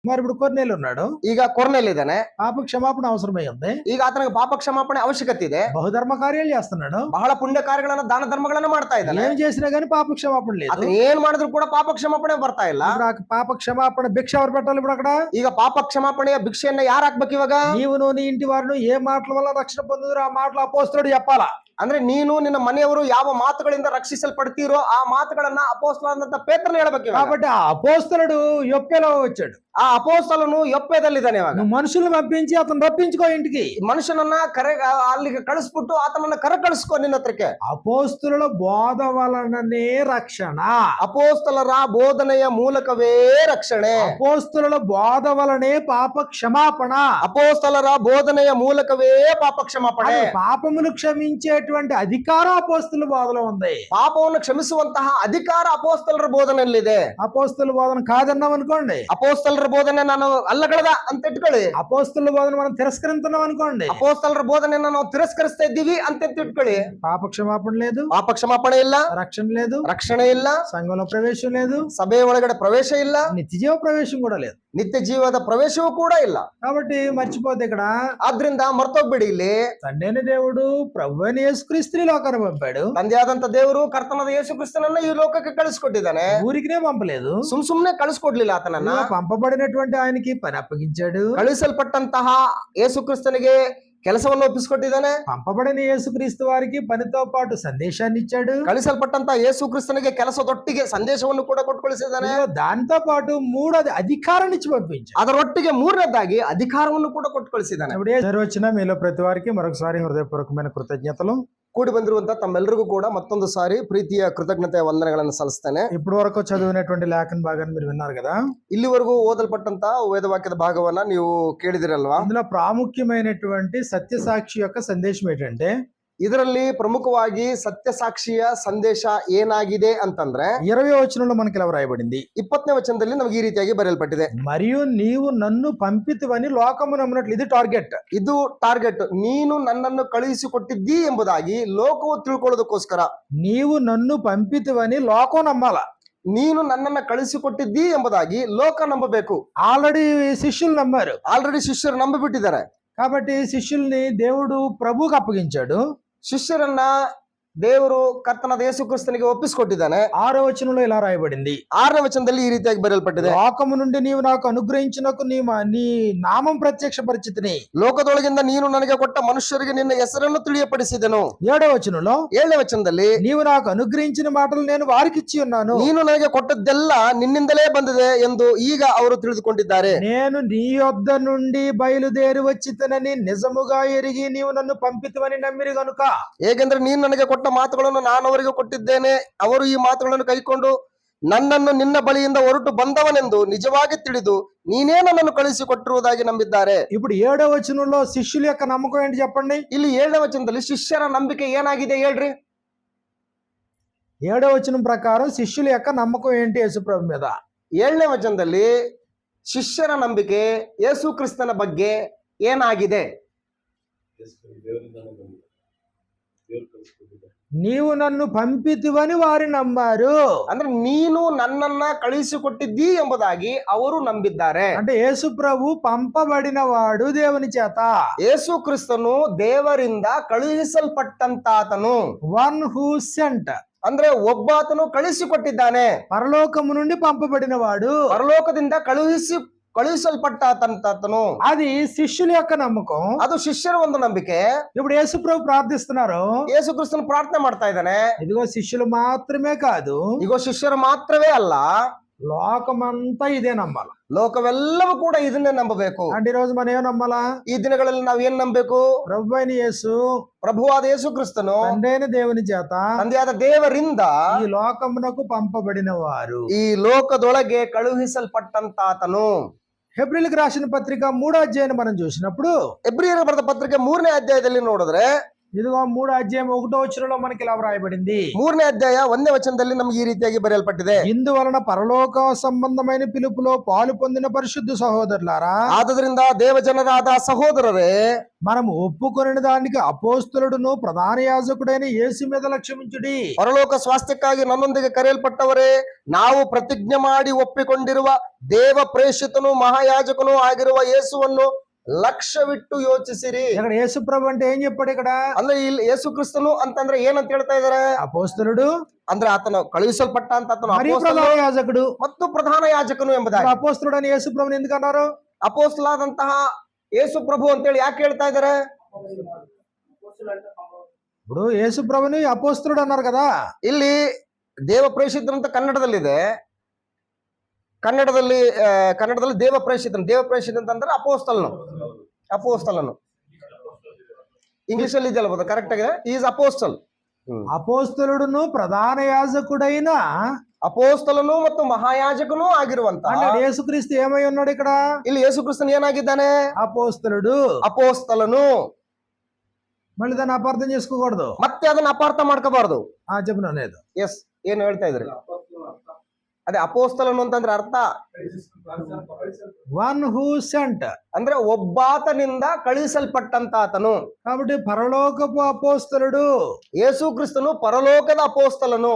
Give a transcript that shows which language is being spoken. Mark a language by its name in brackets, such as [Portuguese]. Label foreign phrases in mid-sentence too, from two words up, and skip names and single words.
[Telugu] మరి ఇప్పుడు కొర్నేలు ఉన్నాడు. [Kannada] ಈಗ ಕೊರ್ನೆಲ್ ಇದ್ದಾನೆ. [Telugu] పాప క్షమాపణ అవసరమై ఉంది. [Kannada] ಈಗ ಆತನಿಗೆ ಪಾಪ ಕ್ಷಮಾಪಣೆ ಅವಶ್ಯಕತೆ ಇದೆ. [Telugu] బహుధర్మ కార్యాలు చేస్తున్నాడు. [Kannada] ಬಹಳ ಪುಣ್ಯ ಕಾರ್ಯಗಳನ್ನ ದಾನ ಧರ್ಮಗಳನ್ನ ಮಾಡ್ತಾ ಇದ್ದಾನೆ. [Telugu] ఏం చేసినా గానీ పాప క్షమాపణ లేదు. [Kannada] ಅದನ್ನ ಏನ್ ಮಾಡಿದ್ರು ಕೂಡ ಪಾಪ ಕ್ಷಮಾಪಣೆ ಬರ್ತಾ ಇಲ್ಲ. [Telugu] ఇప్పుడు ఆ పాప క్షమాపణ భిక్ష ఎవరు పెట్టాలి ఇప్పుడు అక్కడ? [Kannada] ಈಗ ಪಾಪ ಕ್ಷಮಾಪಣೆಯ ಭಿಕ್ಷೆಯನ್ನ ಯಾರು ಹಾಕ್ಬೇಕು ಇವಾಗ? [Telugu] నీవును నీ ఇంటి వారును ఏ మాటల వల్ల రక్షణ పొందుదురో ఆ మాటలు అపోస్తలుడు చెప్పాలా. [Kannada] ಅಂದ್ರೆ ನೀನು ನಿನ್ನ ಮನೆಯವರು ಯಾವ ಮಾತುಗಳಿಂದ ರಕ್ಷಿಸಲ್ಪಡ್ತೀರೋ ಆ ಮಾತುಗಳನ್ನ ಅಪೊಸ್ತಲನಾದಂತ ಪೇತ್ರನು ಹೇಳ್ಬೇಕು. [Telugu] కాబట్టి ఆ అపోస్తలుడు యొప్పేలో వచ్చాడు. [Kannada] ಆ ಅಪೊಸ್ತಲನು ಯೊಪ್ಪೆದಲ್ಲಿದ್ದಾನೆ. ಇವಾಗ [Telugu] నువ్వు మనుషులను పంపించి అతను రప్పించుకో ఇంటికి. [Kannada] ಮನುಷ್ಯನನ್ನ ಅಲ್ಲಿಗೆ ಕಳಿಸ್ಬಿಟ್ಟು ಆತನನ್ನ ಕಳಿಸ್ಕೊ ನಿನ್ನ ಹತ್ರಕ್ಕೆ. [Telugu] అపోస్తలుల బోధ వలననే రక్షణ. [Kannada] ಅಪೋಸ್ತಲರ ಬೋಧನೆಯ ಮೂಲಕವೇ ರಕ್ಷಣೆ. [Telugu] అపోస్తలుల బోధ వలనే పాప క్షమాపణ. [Kannada] ಅಪೋಸ್ತಲರ ಬೋಧನೆಯ ಮೂಲಕವೇ ಪಾಪ ಕ್ಷಮಾಪಣೆ. [Telugu] పాపమును క్షమించేటువంటి అధికారం అపోస్తలుల బోధలో ఉంది. [Kannada] ಪಾಪವನ್ನು ಕ್ಷಮಿಸುವಂತಹ ಅಧಿಕಾರ ಅಪೋಸ್ತಲರ ಬೋಧನೆಯಲ್ಲಿದೆ. [Telugu] అపోస్తలుల బోధన కాదన్నాం అనుకోండి, [Kannada] ಅಪೋಸ್ತಲರ ಬೋಧನೆ ನಾನು ಅಲ್ಲಗಳೆದ ಅಂತ ಇಟ್ಕೊಳ್ಳಿ. [Telugu] అపోస్తలుల బోధన మనం తిరస్కరిస్తున్నాం అనుకోండి, [Kannada] ಅಪೋಸ್ತಲರ ಬೋಧನೆಯನ್ನ ನಾವು ತಿರಸ್ಕರಿಸ್ತಾ ಇದ್ದೀವಿ ಅಂತ ಇಟ್ಕೊಳ್ಳಿ. [Telugu] పాప క్షమాపణ లేదు, [Kannada] ಪಾಪ ಕ್ಷಮಾಪಣೆ ಇಲ್ಲ, [Telugu] రక్షణ లేదు, [Kannada] ರಕ್ಷಣೆ ಇಲ್ಲ, [Telugu] సంఘంలో ప్రవేశం లేదు, [Kannada] ಸಭೆ ಒಳಗಡೆ ಪ್ರವೇಶ ಇಲ್ಲ, [Telugu] నిత్యజీవ ప్రవేశం కూడా లేదు, [Kannada] ನಿತ್ಯ ಜೀವದ ಪ್ರವೇಶವೂ ಕೂಡ ಇಲ್ಲ. [Telugu] కాబట్టి మర్చిపోతే ఇక్కడ [Kannada] ಆದ್ರಿಂದ ಮರ್ತೋಗ್ಬಿಡಿ, ಇಲ್ಲಿ [Telugu] తండ్రి దేవుడు ప్రభు అయిన యేసుక్రీస్తుని లోకాన్ని పంపాడు. [Kannada] ತಂದೆಯಾದಂತ ದೇವರು ಕರ್ತನಾದ ಯೇಸು ಕ್ರಿಸ್ತನನ್ನ ಈ ಲೋಕಕ್ಕೆ ಕಳಿಸ್ಕೊಟ್ಟಿದ್ದಾನೆ. [Telugu] ఊరికినే పంపలేదు, [Kannada] ಸುಮ್ನೆ ಕಳಿಸ್ಕೊಡ್ಲಿಲ್ಲ. ಆತನನ್ನ [Telugu] పంపబడినటువంటి ఆయనకి పని అప్పగించాడు. [Kannada] ಕಳಿಸಲ್ಪಟ್ಟಂತಹ ಯೇಸು ಕ್ರಿಸ್ತನಿಗೆ ಕೆಲಸವನ್ನು ಒಪ್ಪಿಸಿಕೊಟ್ಟಿದ್ದಾನೆ. [Telugu] పంపబడిన యేసుక్రీస్తు వారికి పనితో పాటు సందేశాన్ని ఇచ్చాడు. [Kannada] ಕಳಿಸಲ್ಪಟ್ಟಂತಹ ಯೇಸು ಕ್ರಿಸ್ತನಿಗೆ ಕೆಲಸದೊಟ್ಟಿಗೆ ಸಂದೇಶವನ್ನು ಕೂಡ ಕೊಟ್ಟು ಕಳಿಸಿದ್ದಾನೆ. [Telugu] దాంతో పాటు మూడోది అధికారాన్ని ఇచ్చి పంపించాడు. [Kannada] ಅದರೊಟ್ಟಿಗೆ ಮೂರನೇದಾಗಿ ಅಧಿಕಾರವನ್ನು ಕೂಡ ಕೊಟ್ಟು ಕಳಿಸಿದ್ದಾನೆ. [Telugu] వచ్చిన మీలో ప్రతి వారికి మరొకసారి హృదయపూర్వకమైన కృతజ్ఞతలు. [Kannada] ಕೂಡಿ ಬಂದಿರುವಂತ ತಮ್ಮೆಲ್ಲರಿಗೂ ಕೂಡ ಮತ್ತೊಂದು ಸಾರಿ ಪ್ರೀತಿಯ ಕೃತಜ್ಞತೆಯ ವಂದನೆಗಳನ್ನು ಸಲ್ಲಿಸ್ತೇನೆ. [Telugu] ఇప్పటి వరకు చదివినటువంటి లేఖన భాగాన్ని మీరు విన్నారు కదా. [Kannada] ಇಲ್ಲಿವರೆಗೂ ಓದಲ್ಪಟ್ಟಂತ ವೇದವಾಕ್ಯದ ಭಾಗವನ್ನ ನೀವು ಕೇಳಿದಿರಲ್ವಾ? [Telugu] అందులో ప్రాముఖ్యమైనటువంటి సత్యసాక్షి యొక్క సందేశం ఏంటంటే, [Kannada] ಇದರಲ್ಲಿ ಪ್ರಮುಖವಾಗಿ ಸತ್ಯಸಾಕ್ಷಿಯ ಸಂದೇಶ ಏನಾಗಿದೆ ಅಂತಂದ್ರೆ [Telugu] 20వ వచనంలో మనకి ఇలా రాయబడింది. [Kannada] 20ನೇ ವಚನದಲ್ಲಿ ನಮಗೆ ಈ ರೀತಿಯಾಗಿ ಬರೆಯಲ್ಪಟ್ಟಿದೆ. [Telugu] మరియు నీవు నన్ను పంపితివని లోకము నమ్మునట్లు. ఇది ಟಾರ್ಗೆಟ್. [Kannada] ಇದು ಟಾರ್ಗೆಟ್. ನೀನು ನನ್ನನ್ನು ಕಳುಹಿಸಿಕೊಟ್ಟಿದ್ದೀ ಎಂಬುದಾಗಿ ಲೋಕವು ತಿಳ್ಕೊಳ್ಳೋದಕ್ಕೋಸ್ಕರ. [Telugu] నీవు నన్ను పంపితివని లోకం నమ్మాల. [Kannada] ನೀನು ನನ್ನನ್ನ ಕಳಿಸಿಕೊಟ್ಟಿದ್ದೀ ಎಂಬುದಾಗಿ ಲೋಕ ನಂಬಬೇಕು. [Telugu] ఆల్రెడీ శిష్యులు నమ్మారు. [Kannada] ಆಲ್ರೆಡಿ ಶಿಷ್ಯರು ನಂಬಿಬಿಟ್ಟಿದ್ದಾರೆ. [Telugu] కాబట్టి శిష్యుల్ని దేవుడు ప్రభువుకు అప్పగించాడు. [Kannada] ಶಿಷ್ಯರನ್ನ ದೇವರು ಕರ್ತನಾದ ಯೇಸು ಕ್ರಿಸ್ತನಿಗೆ ಒಪ್ಪಿಸಿಕೊಟ್ಟಿದ್ದಾನೆ. [Telugu] 6వ వచనంలో ఇలా రాయబడింది. [Kannada] 6ನೇ ವಚನದಲ್ಲಿ ಈ ರೀತಿಯಾಗಿ ಬರೆಯಲ್ಪಟ್ಟಿದೆ. [Telugu] లోకము నుండి నీవు నాకు అనుగ్రహించినకు నీ నామం ప్రత్యక్షపరిచితిని. [Kannada] ಲೋಕದೊಳಗಿಂದ ನೀನು ನನಗೆ ಕೊಟ್ಟ ಮನುಷ್ಯರಿಗೆ ನಿನ್ನ ಹೆಸರನ್ನು ತಿಳಿಯಪಡಿಸಿದೆನು. [Telugu] 7వ వచనంలో [Kannada] 7ನೇ ವಚನದಲ್ಲಿ [Telugu] నీవు నాకు అనుగ్రహించిన మాటలు నేను వారికి ఇచ్చి ఉన్నాను. [Kannada] ನೀನು ನನಗೆ ಕೊಟ್ಟದ್ದೆಲ್ಲ ನಿನ್ನಿಂದಲೇ ಬಂದಿದೆ ಎಂದು ಈಗ ಅವರು ತಿಳಿದುಕೊಂಡಿದ್ದಾರೆ. [Telugu] నేను నీ యొద్ద నుండి బయలుదేరి వచ్చితనని నిజముగా ఎరిగి నీవు నన్ను పంపితివని నమ్మిరి గనుక. [Kannada] ಹೇಗೆಂದ್ರೆ ನೀನು ನನಗೆ ಕೊಟ್ಟ ಮಾತುಗಳನ್ನು ನಾನು ಅವರಿಗೆ ಕೊಟ್ಟಿದ್ದೇನೆ, ಅವರು ಈ ಮಾತುಗಳನ್ನು ಕೈಕೊಂಡು ನನ್ನನ್ನು ನಿನ್ನ ಬಳಿಯಿಂದ ಹೊರಟು ಬಂದವನೆಂದು ನಿಜವಾಗಿ ತಿಳಿದು ನೀನೇ ನನ್ನನ್ನು ಕಳಿಸಿಕೊಟ್ಟಿರುವುದಾಗಿ ನಂಬಿದ್ದಾರೆ. [Telugu] ఇప్పుడు 7వ వచనంలో శిష్యుల యొక్క నమ్మకం ఏంటి చెప్పండి. [Kannada] ಇಲ್ಲಿ 7ನೇ ವಚನದಲ್ಲಿ ಶಿಷ್ಯರ ನಂಬಿಕೆ ಏನಾಗಿದೆ ಹೇಳ್ರಿ. [Telugu] 7వ వచనం ప్రకారం శిష్యుల యొక్క నమ్మకం ఏంటి యేసుప్రభు మీద. [Kannada] 7ನೇ ವಚನದಲ್ಲಿ ಶಿಷ್ಯರ ನಂಬಿಕೆ ಯೇಸು ಕ್ರಿಸ್ತನ ಬಗ್ಗೆ ಏನಾಗಿದೆ. [Telugu] నీవు నన్ను పంపితివని వారు నమ్మారు. [Kannada] ಅಂದ್ರೆ ನೀನು ನನ್ನನ್ನ ಕಳುಹಿಸಿಕೊಟ್ಟಿದ್ದೀ ಎಂಬುದಾಗಿ ಅವರು ನಂಬಿದ್ದಾರೆ. [Telugu] అంటే యేసు ప్రభు పంపబడిన వాడు దేవుని చేత. [Kannada] ಯೇಸು ಕ್ರಿಸ್ತನು ದೇವರಿಂದ ಕಳುಹಿಸಲ್ಪಟ್ಟಂತಾತನು. [English] one who sent [Kannada] ಅಂದ್ರೆ ಒಬ್ಬಾತನು ಕಳುಹಿಸಿಕೊಟ್ಟಿದ್ದಾನೆ. [Telugu] పరలోకము నుండి పంపబడిన వాడు, [Kannada] ಪರಲೋಕದಿಂದ ಕಳುಹಿಸಲ್ಪಟ್ಟಂತಾತನು. [Telugu] అది శిష్యుల యొక్క నమ్మకం. [Kannada] ಅದು ಶಿಷ್ಯರ ಒಂದು ನಂಬಿಕೆ. [Telugu] ఇప్పుడు యేసు ప్రభు ప్రార్థిస్తున్నారు. [Kannada] ಯೇಸು ಕ್ರಿಸ್ತನು ಪ್ರಾರ್ಥನೆ ಮಾಡ್ತಾ ಇದ್ದಾನೆ. [Telugu] ఇదిగో శిష్యులు మాత్రమే కాదు, [Kannada] ಇಗೋ ಶಿಷ್ಯರು ಮಾತ್ರವೇ ಅಲ್ಲ, [Telugu] లోకమంతా ఇదే నమ్మాలి. [Kannada] ಲೋಕವೆಲ್ಲವೂ ಕೂಡ ಇದನ್ನೇ ನಂಬಬೇಕು. [Telugu] అంటే ఈ రోజు మనం ఏం నమ్మాలా? [Kannada] ಈ ದಿನಗಳಲ್ಲಿ ನಾವ್ ಏನ್ ನಂಬಬೇಕು? [Telugu] ప్రభు అయిన యేసు, [Kannada] ಪ್ರಭುವಾದ ಯೇಸು ಕ್ರಿಸ್ತನು [Telugu] తండ్రైన దేవుని చేత [Kannada] ತಂದೆಯಾದ ದೇವರಿಂದ [Telugu] ఈ లోకమునకు పంపబడిన వారు, [Kannada] ಈ ಲೋಕದೊಳಗೆ ಕಳುಹಿಸಲ್ಪಟ್ಟಂತಾತನು. [Telugu] హెబ్రీయులకు రాసిన పత్రిక 3వ అధ్యాయాన్ని మనం చూసినప్పుడు [Kannada] ಎಬ್ರಿಯರಿಗೆ ಬರೆದ ಪತ್ರಿಕೆ 3ನೇ ಅಧ್ಯಾಯದಲ್ಲಿ ನೋಡಿದ್ರೆ [Telugu] ఇదిగో 3 అధ్యాయం 1వ వచనంలో మనకి ఇలా వ్రాయబడింది. [Kannada] 3ನೇ ಅಧ್ಯಾಯ 1ನೇ ವಚನದಲ್ಲಿ ನಮ್ಗೆ ಈ ರೀತಿಯಾಗಿ ಬರೆಯಲ್ಪಟ್ಟಿದೆ. [Telugu] ఇందువలన పరలోక సంబంధమైన పిలుపులో పాలు పొందిన పరిశుద్ధ సహోదరులారా, [Kannada] ಆದುದರಿಂದ ದೇವಜನರಾದ ಸಹೋದರರೇ, [Telugu] మనం ఒప్పుకొనిన దానికి అపోస్తలుడును ప్రధాన యాజకుడైన యేసు మీద లక్ష్యమించుడి. [Kannada] ಪರಲೋಕ ಸ್ವಾಸ್ಥ್ಯಕ್ಕಾಗಿ ನನ್ನೊಂದಿಗೆ ಕರೆಯಲ್ಪಟ್ಟವರೇ, ನಾವು ಪ್ರತಿಜ್ಞೆ ಮಾಡಿ ಒಪ್ಪಿಕೊಂಡಿರುವ ದೇವ ಪ್ರೇಷಿತನು ಮಹಾಯಾಜಕನು ಆಗಿರುವ ಯೇಸುವನ್ನು ಲಕ್ಷ್ಯವಿಟ್ಟು ಯೋಚಿಸಿರಿ. [Telugu] ఇక్కడ యేసు ప్రభు అంటే ఏం చెప్పాడు ఇక్కడ? [Kannada] ಅಂದ್ರೆ ಇಲ್ಲಿ ಯೇಸು ಕ್ರಿಸ್ತನು ಅಂತಂದ್ರೆ ಏನಂತ ಹೇಳ್ತಾ ಇದಾರೆ? [Telugu] అపోస్తలుడు, [Kannada] ಅಂದ್ರೆ ಆತನು ಕಳುಹಿಸಲ್ಪಟ್ಟ ಅಂತ ಆತನು [Telugu] మరియు [Kannada] ಅಪೊಸ್ತಲನು [Telugu] ప్రధాన యాజకుడు. [Kannada] ಮತ್ತು ಪ್ರಧಾನ ಯಾಜಕನು ಎಂಬುದಾಗಿ. [Telugu] అపోస్తలుడు అని యేసు ప్రభుని ఎందుకు అన్నారు? [Kannada] ಅಪೋಸ್ತಲಾದಂತಹ ಯೇಸು ಪ್ರಭು ಅಂತೇಳಿ ಯಾಕೆ ಹೇಳ್ತಾ ಇದಾರೆ? [Telugu] ఇప్పుడు యేసు ప్రభుని అపోస్తలుడు అన్నారు కదా. [Kannada] ಇಲ್ಲಿ ದೇವ ಪ್ರೇಷಿತನು ಅಂತ ಕನ್ನಡದಲ್ಲಿದೆ. ಕನ್ನಡದಲ್ಲಿ ದೇವ ಪ್ರೇಷಿತ ಅಂತಂದ್ರೆ ಅಪೋಸ್ತಲನು ಇಂಗ್ಲಿಷ್ ಅಲ್ಲಿ ಇದೆಯಲ್ಲ, ಕರೆಕ್ಟ್ ಆಗಿದೆ. [English] is apostle. [Telugu] అపోస్తలుడును ప్రధాన యాజకుడైన [Kannada] ಅಪೋಸ್ತಲನು ಮತ್ತು ಮಹಾಯಾಜಕನು ಆಗಿರುವಂತ [Telugu] అంటే యేసుక్రీస్తు ఏమై ఉన్నాడు ఇక్కడ? [Kannada] ಇಲ್ಲಿ ಯೇಸು ಕ್ರಿಸ್ತನು ಏನಾಗಿದ್ದಾನೆ? [Telugu] అపోస్తలుడు. [Kannada] ಅಪೋಸ್ತಲನು. [Telugu] మళ్ళీ దాన్ని అపార్థం చేసుకోకూడదు. [Kannada] ಮತ್ತೆ ಅದನ್ನ ಅಪಾರ್ಥ ಮಾಡ್ಕೋಬಾರ್ದು. [Telugu] చెప్పినా లేదు. [Kannada] ಎಸ್, ಏನು ಹೇಳ್ತಾ ಇದ್ರಿ? ಅದೇ ಅಪೋಸ್ತಲನು ಅಂತಂದ್ರೆ ಅರ್ಥ [English] one who sent, [Kannada] ಅಂದ್ರೆ ಒಬ್ಬಾತನಿಂದ ಕಳುಹಿಸಲ್ಪಟ್ಟಂತ ಆತನು. [Telugu] కాబట్టి పరలోకపు అపోస్తలుడు. [Kannada] ಯೇಸು ಕ್ರಿಸ್ತನು ಪರಲೋಕದ ಅಪೋಸ್ತಲನು.